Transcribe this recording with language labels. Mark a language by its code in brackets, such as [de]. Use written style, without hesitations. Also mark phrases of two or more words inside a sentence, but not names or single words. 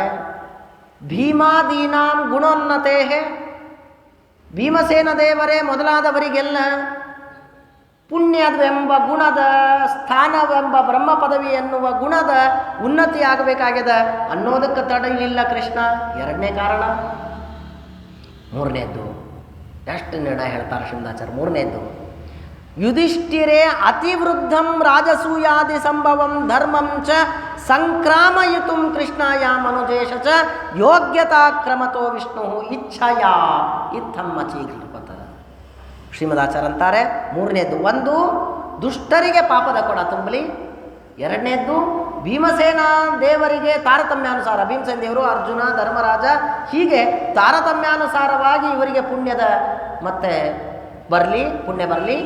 [sa] ಭೀಮಾದೀನಾಂ ಗುಣೋನ್ನತೆ, [kn] ಭೀಮಸೇನ ದೇವರೇ ಮೊದಲಾದವರಿಗೆಲ್ಲ ಪುಣ್ಯವೆಂಬ ಗುಣದ ಸ್ಥಾನವೆಂಬ ಬ್ರಹ್ಮ ಪದವಿ ಎನ್ನುವ ಗುಣದ ಉನ್ನತಿ ಆಗಬೇಕಾಗ್ಯದ ಅನ್ನೋದಕ್ಕೆ ತಡೆಯಲಿಲ್ಲ ಕೃಷ್ಣ. ಎರಡನೇ ಕಾರಣ. ಮೂರನೇದ್ದು ಎಷ್ಟು ನಿರ್ಣಯ ಹೇಳ್ತಾರೆ ಶ್ರೀಮದಾಚಾರ್ಯ. [sa] ಮೂರನೇದ್ದು, ಯುಧಿಷ್ಠಿರೇ ಅತಿವೃದ್ಧಂ ರಾಜಸೂಯಾದಿ ಸಂಭವಂ ಧರ್ಮಂ ಚ ಸಂಕ್ರಾಮಯಿತುಂ ಕೃಷ್ಣಾಯ ಮನುಜೇಶ ಚ ಯೋಗ್ಯತಾ ಕ್ರಮತೋ ವಿಷ್ಣು ಇಚ್ಛಯಾ ಇತ್ತಮ್ಮ ಚೀಕೃಪತ. [kn] ಶ್ರೀಮದಾಚಾರ್ಯ ಅಂತಾರೆ ಮೂರನೇದ್ದು, ಒಂದು ದುಷ್ಟರಿಗೆ ಪಾಪದ ಕೊಡ ತುಂಬಲಿ. ಎರಡನೇದ್ದು, ಭೀಮಸೇನ ದೇವರಿಗೆ ತಾರತಮ್ಯಾನುಸಾರ, ಭೀಮಸೇನ ದೇವರು, ಅರ್ಜುನ, ಧರ್ಮರಾಜ, ಹೀಗೆ ತಾರತಮ್ಯಾನುಸಾರವಾಗಿ ಇವರಿಗೆ ಪುಣ್ಯದ ಮತ್ತೆ ಬರಲಿ, ಪುಣ್ಯ ಬರಲಿ.